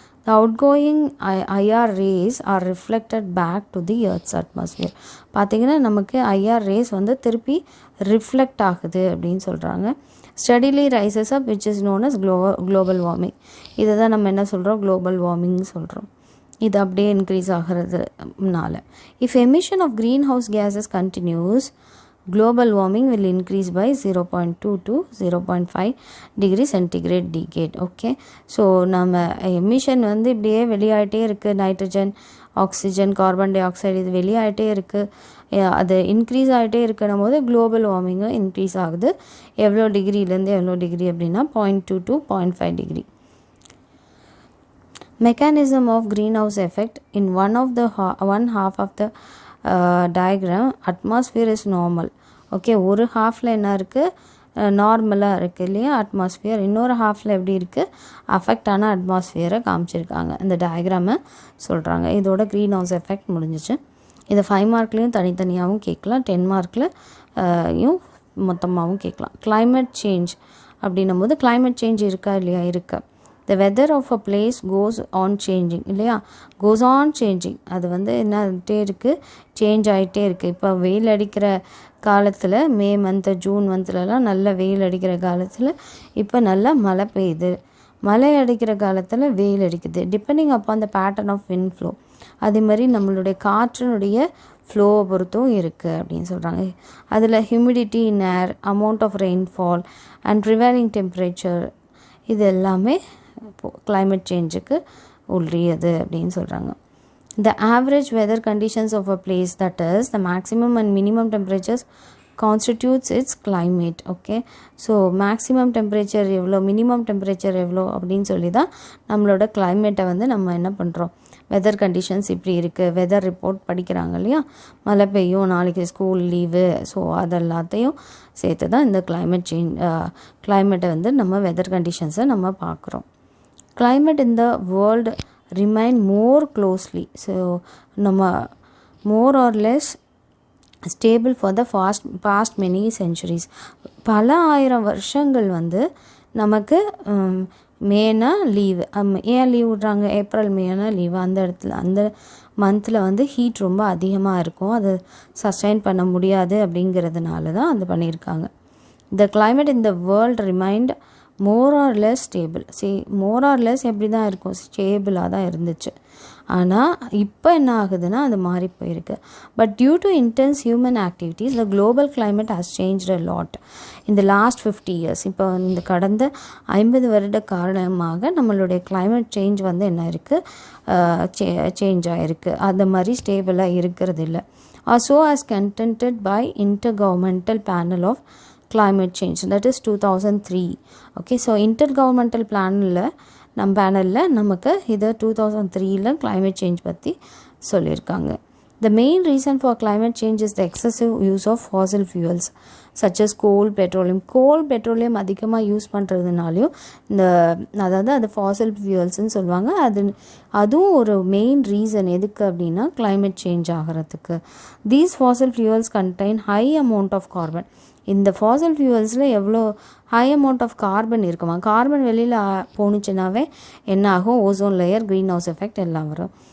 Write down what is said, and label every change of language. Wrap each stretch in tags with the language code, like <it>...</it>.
<en>The outgoing IR rays are reflected back to the Earth's atmosphere.</en> <ta>பார்த்திங்கன்னா நமக்கு IR rays வந்து திருப்பி reflect ஆகுது அப்படின்னு சொல்கிறாங்க.</ta> <en>Steadily rises up which is known as global warming.</en> <ta>இதை தான் நம்ம என்ன சொல்கிறோம், குளோபல் வார்மிங்னு சொல்கிறோம். இது அப்படியே இன்க்ரீஸ் ஆகிறதுனால.</ta> <en>If emission of green house gases continues global warming will increase by 0.2 to 0.5 degree centigrade decade.</en> <ta>Okay, so நம்ம எமிஷன் வந்து இப்படியே வெளியாகிட்டே இருக்குது. Nitrogen, oxygen, carbon di oxide இது வெளியாகிட்டே இருக்குது. அது இன்க்ரீஸ் ஆகிட்டே இருக்கணும் போது குளோபல் வார்மிங்கும் இன்க்ரீஸ் ஆகுது. எவ்வளோ டிகிரிலேருந்து எவ்வளோ டிகிரி அப்படின்னா 0.2 to 0.5 degree.</ta> <en>Mechanism of greenhouse effect in one half of the diagram, atmosphere is normal.</en> <ta>Okay, ஒரு ஹாஃபில் என்ன இருக்குது, நார்மலாக இருக்குது இல்லையா அட்மாஸ்ஃபியர். இன்னொரு ஹாஃபில் எப்படி இருக்குது, அஃபெக்ட் ஆன அட்மாஸ்ஃபியரை காமிச்சிருக்காங்க. இந்த டயக்ராமை சொல்கிறாங்க. இதோட க்ரீன் ஹவுஸ் எஃபெக்ட் முடிஞ்சிச்சு. இதை 5 மார்க்லேயும் தனித்தனியாகவும் கேட்கலாம், 10 மார்க்லையும் மொத்தமாகவும் கேட்கலாம். climate சேஞ்ச் அப்படின்னும் போது climate சேஞ்ச் இருக்கா இல்லையா, இருக்கா.</ta> <en>The weather of a place goes on changing இல்லையா, goes on changing.</en> <ta>அது வந்து என்னட்டே இருக்குது, சேஞ்ச் ஆகிட்டே இருக்குது. இப்போ வெயில் அடிக்கிற காலத்தில் மே மந்த்து, ஜூன் மந்த்லலாம் நல்ல வெயில் அடிக்கிற காலத்தில் இப்போ நல்லா மழை பெய்யுது. மழை அடிக்கிற காலத்தில் வெயில் அடிக்குது.</ta> <en>Depending upon the pattern of wind flow.</en> <ta>அதே மாதிரி நம்மளுடைய காற்றினுடைய ஃப்ளோவை பொறுத்தும் இருக்குது அப்படின்னு சொல்கிறாங்க.</ta> <en>அதில் humidity in air, amount of rainfall and prevailing temperature,</en> <ta>இது எல்லாமே climate சேஞ்சுக்கு உள்ளியது அப்படின்னு சொல்கிறாங்க.</ta> <en>The average weather conditions of a place, that is the maximum and minimum temperatures constitutes its climate.</en> <ta>Okay, so maximum temperature எவ்வளோ, minimum temperature எவ்வளோ அப்படின்னு சொல்லி தான் நம்மளோட கிளைமேட்டை வந்து நம்ம என்ன பண்ணுறோம், வெதர் கண்டிஷன்ஸ் இப்படி இருக்குது, வெதர் ரிப்போர்ட் படிக்கிறாங்க இல்லையா, மழை பெய்யும், நாளைக்கு ஸ்கூல் லீவு, ஸோ அதெல்லாத்தையும் சேர்த்து தான் இந்த கிளைமேட்டை வந்து நம்ம வெதர் கண்டிஷன்ஸை நம்ம பார்க்குறோம்.</ta> <en>Climate in the world remain more closely, so நம்ம more or less stable for the past many centuries.</en> <ta>பல ஆயிரம் வருஷங்கள் வந்து நமக்கு மேனா லீவு, ஏன் லீவ் விட்றாங்க, ஏப்ரல் மேனா லீவு, அந்த இடத்துல அந்த மந்தில் வந்து ஹீட் ரொம்ப அதிகமாக இருக்கும், அது சஸ்டைன் பண்ண முடியாது அப்படிங்கிறதுனால தான் அது பண்ணியிருக்காங்க.</ta> <en>The climate in the world remained more or less stable. more or less</en> <ta>எப்படி தான் இருக்கும், ஸ்டேபிளாக தான் இருந்துச்சு. ஆனால் இப்போ என்ன ஆகுதுன்னா அது மாறி போயிருக்கு.</ta> <en>But due to intense human activities the global climate has change a lot இந்த last 50 years.</en> <ta>இப்போ இந்த கடந்த 50 வருட காரணமாக நம்மளுடைய கிளைமேட் சேஞ்ச் வந்து என்ன இருக்குது, சேஞ்ச் ஆகிருக்கு. அந்த மாதிரி ஸ்டேபிளாக இருக்கிறது இல்லை.</ta> <en>so as contended by Intergovernmental Panel of Climate Change, that is 2003.</en> <ta>Okay, so இன்டர்கவர்மெண்டல் பேனலில் நமக்கு இது 2003 climate சேஞ்ச் பற்றி சொல்லியிருக்காங்க.</ta> <en>The main reason for climate change is the excessive use of fossil fuels such as coal, petroleum</en> <ta>அதிகமாக use பண்ணுறதுனாலையும் அதாவது அது ஃபாசில் ஃபியூல்ஸ்ன்னு சொல்லுவாங்க. அதுவும் ஒரு மெயின் ரீசன் எதுக்கு அப்படின்னா climate சேஞ்ச் ஆகிறதுக்கு.</ta> <en>These fossil fuels contain high amount of carbon.</en> <ta>இந்த ஃபாசில் ஃபியூவல்ஸில் எவ்வளோ ஹை அமௌண்ட் ஆஃப் கார்பன் இருக்குமா, கார்பன் வெளியில் போணுச்சுனாவே என்ன ஆகும், ozone layer, green house effect எல்லாம் வரும்.</ta>